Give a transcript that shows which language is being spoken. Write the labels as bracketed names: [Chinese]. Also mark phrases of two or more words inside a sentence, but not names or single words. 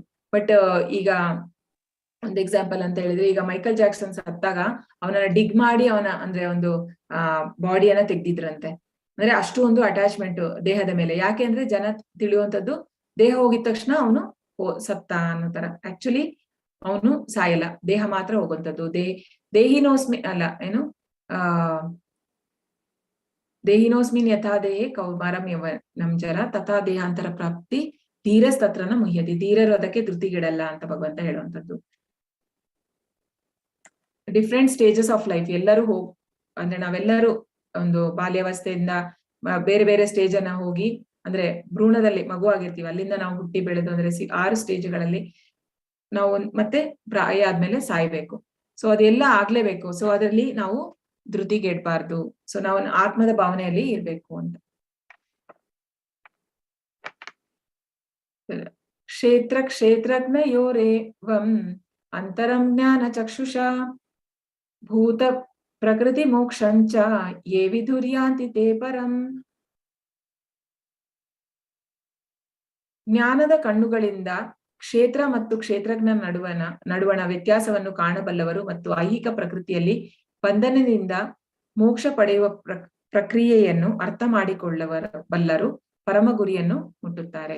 [Kannada] ಬಟ್ ಈಗ ಒಂದು ಎಕ್ಸಾಂಪಲ್ ಅಂತ ಹೇಳಿದ್ರೆ, ಈಗ ಮೈಕಲ್ ಜಾಕ್ಸನ್ ಸತ್ತಾಗ ಅವನನ್ನ ಡಿಗ್ ಮಾಡಿ ಅವನ ಅಂದ್ರೆ ಒಂದು ಬಾಡಿಯನ್ನ ತೆಗ್ದಿದ್ರಂತೆ. ಅಂದ್ರೆ ಅಷ್ಟು ಒಂದು ಅಟ್ಯಾಚ್ಮೆಂಟ್ ದೇಹದ ಮೇಲೆ. ಯಾಕೆ ಅಂದ್ರೆ ಜನ ತಿಳಿಯುವಂಥದ್ದು ದೇಹ ಹೋಗಿದ ತಕ್ಷಣ ಅವನು ಸತ್ತ ಅನ್ನೋ ತರ. ಆಕ್ಚುಲಿ ಅವನು ಸಾಯಲ್ಲ, ದೇಹ ಮಾತ್ರ ಹೋಗುವಂಥದ್ದು. [Sanskrit] ದೇಹಿನೋಸ್ಮಿ [Kannada] ಅಲ್ಲ ಏನು [Sanskrit] ದೇಹಿನೋಸ್ಮಿನ್ ಯಥಾ ದೇಹೇ ಕೌಮಾರಂ ಯೌವನಂ ಜರ ತಥಾ ದೇಹಾಂತರ ಪ್ರಾಪ್ತಿ ಧೀರಸ್ತತ್ರನ ಮುಹ್ಯತಿ. [Kannada] ಧೀರರು ಅದಕ್ಕೆ ಧೃತಿಗೆಡಲ್ಲ ಅಂತ ಭಗವಂತ ಹೇಳುವಂಥದ್ದು. [English] different stages of life [Kannada] ಎಲ್ಲರೂ ಅಂದ್ರೆ ನಾವೆಲ್ಲರೂ ಒಂದು ಬಾಲ್ಯಾವಸ್ಥೆಯಿಂದ ಬೇರೆ ಬೇರೆ ಸ್ಟೇಜ್ ಅನ್ನ ಹೋಗಿ, ಅಂದ್ರೆ ಭ್ರೂಣದಲ್ಲಿ ಮಗು ಆಗಿರ್ತೀವಿ, ಅಲ್ಲಿಂದ ನಾವು ಹುಟ್ಟಿ ಬೆಳೆದು ಅಂದ್ರೆ 6 ಸ್ಟೇಜ್ಗಳಲ್ಲಿ ನಾವು ಮತ್ತೆ ಪ್ರಾಯ ಆದ್ಮೇಲೆ ಸಾಯ್ಬೇಕು. ಸೊ ಅದೆಲ್ಲ ಆಗ್ಲೇಬೇಕು. ಸೊ ಅದರಲ್ಲಿ ನಾವು ಧೃತಿಗೆಡ್ಬಾರ್ದು. ಸೊ ನಾವು ಆತ್ಮದ ಭಾವನೆಯಲ್ಲಿ ಇರ್ಬೇಕು ಅಂತ. [Sanskrit] ಕ್ಷೇತ್ರಜ್ಞಯೋರೇವಂ ಅಂತರಂ ಜ್ಞಾನ ಚಕ್ಷುಷಾ ಭೂತ ಪ್ರಕೃತಿ ಮೋಕ್ಷಂಚ ಯೇ ವಿಧುರ್ಯಾಂತಿ ತೇ ಪರಂ. [Kannada] ಜ್ಞಾನದ ಕಣ್ಣುಗಳಿಂದ ಕ್ಷೇತ್ರ ಮತ್ತು ಕ್ಷೇತ್ರಜ್ಞ ನಡುವಣ ವ್ಯತ್ಯಾಸವನ್ನು ಕಾಣಬಲ್ಲವರು ಮತ್ತು ಐಹಿಕ ಪ್ರಕೃತಿಯಲ್ಲಿ ಬಂಧನದಿಂದ ಮೋಕ್ಷ ಪಡೆಯುವ ಪ್ರಕ್ರಿಯೆಯನ್ನು ಅರ್ಥ ಮಾಡಿಕೊಳ್ಳಬಲ್ಲರು ಪರಮ ಗುರಿಯನ್ನು ಮುಟ್ಟುತ್ತಾರೆ.